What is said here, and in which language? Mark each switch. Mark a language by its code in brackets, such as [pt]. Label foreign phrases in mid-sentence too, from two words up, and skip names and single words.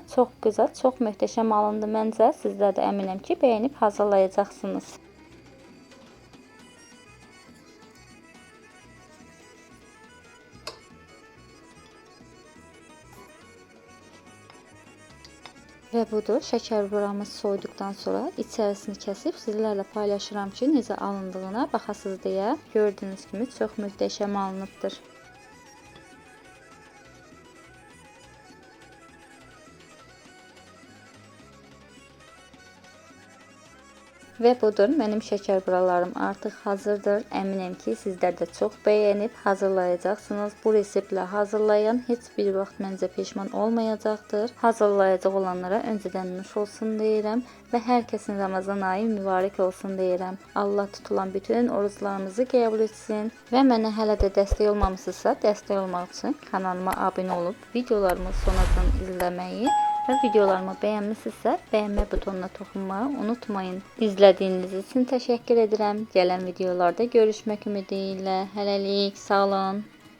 [tr] Çok güzel, çok möhtəşəm alındı məncə. Sizler de eminim ki beğenip hazırlayacaqsınız. Ve budur. Şeker buramız soyduktan sonra içerisini kesip sizlerle paylaşıram ki necə alındığına baxasınız deyə. Gördüğünüz gibi çok möhtəşəm alınıbdır. Ve budur. Benim şeker buralarım artık hazırdır. Eminim ki sizler de çok beğenip hazırlayacaksınız. Bu reseptle hazırlayan hiçbir vaxt məncə peşman olmayacaktır. [az] Hazırlayacak olanlara önceden nuş olsun deyirəm və hər kəsin Ramazan ayı mübarək olsun deyirəm. Allah tutulan bütün oruçlarımızı qəbul etsin və mənə hələ də dəstək olmamışsınızsa, dəstək olmaq üçün kanalıma abunə olub videolarımı sonradan izləməyi ve videolarımı beğenmişsinizsə beğenme butonuna toxunmayı unutmayın. [tr] İzlediğiniz için teşekkür ederim. Gelen videolarda görüşmek ümidiyle. [az] Hələlik, sağ olun.